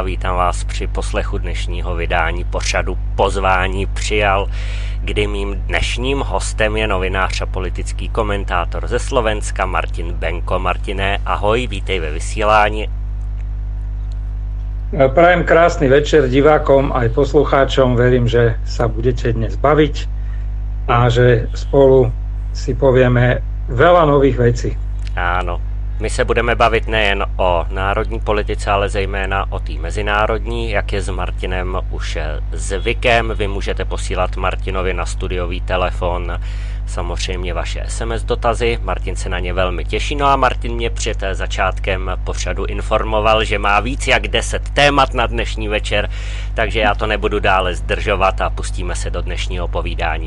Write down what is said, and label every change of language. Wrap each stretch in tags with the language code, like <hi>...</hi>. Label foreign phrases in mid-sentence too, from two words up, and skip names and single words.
<cs>Vítám vás při poslechu dnešního vydání pořadu Pozvání přijal, kdy mým dnešním hostem je novinář a politický komentátor ze Slovenska Martin Benko. Martine, ahoj, vítej ve vysílání.</cs> <sk>Prajem krásny večer divákom aj poslucháčom. Verím, že sa budete dnes baviť a že spolu si povieme veľa nových vecí. Áno,</sk> <cs>my se budeme bavit nejen o národní politice, ale zejména o té mezinárodní, jak je s Martinem už zvykem. Vy můžete posílat Martinovi na studiový telefon samozřejmě vaše SMS dotazy, Martin se na ně velmi těší. No a Martin mě před začátkem pořadu informoval, že má víc jak 10 témat na dnešní večer, takže já to nebudu dále zdržovat a pustíme se do dnešního povídání.</cs>